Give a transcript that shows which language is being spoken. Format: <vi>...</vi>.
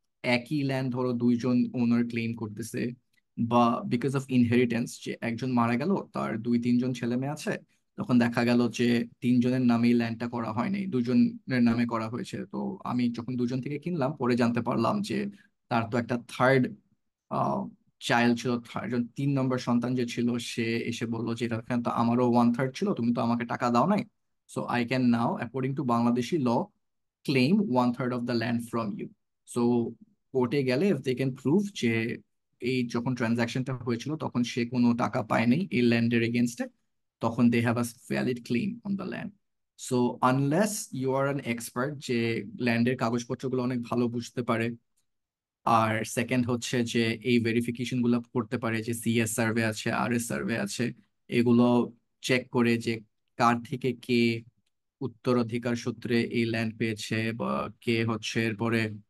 <bn>একই ল্যান্ড ধরো 2জন ওনার ক্লেম করতেছে, বা বিকজ অফ ইনহেরিটেন্স, যে একজন মারা গেল, তার 2-3জন ছেলে মেয়ে আছে, তখন দেখা গেল যে 3জনের নামেই ল্যান্ডটা করা হয়নি, 2জনের নামে করা হয়েছে। তো আমি যখন 2জন থেকে কিনলাম, পরে জানতে পারলাম যে তার তো একটা থার্ড চাইল্ড ছিল, একজন 3 নম্বর সন্তান যে ছিল, সে এসে বললো যে এটা তো আমারও 1/3 ছিল, তুমি তো আমাকে টাকা দাও নাই।</bn> <en>So I can now, according to Bangladeshi law, claim 1/3 of the land from you. So</en> <bn>কোর্টে গেলে</bn> <en>if they can prove যে</en> <bn>এই যখন ট্রানজাকশনটা হয়েছিল তখন সে কোনো টাকা পায়নি এই ল্যান্ডের এগেনস্টে, তখন</bn> <en>They have a valid claim on the land.</en> <bn>So</bn> <en>unless you are an expert</en> <bn>যে ল্যান্ডের কাগজপত্রগুলো অনেক ভালো বুঝতে পারে, আর সেকেন্ড হচ্ছে যে এই ভেরিফিকেশন গুলো করতে পারে যে সিএস সার্ভে আছে, আরএস সার্ভে আছে, এগুলো চেক করে যে কার থেকে কে উত্তরাধিকার সূত্রে এই ল্যান্ড পেয়েছে, বা কে হচ্ছে এরপরে</bn>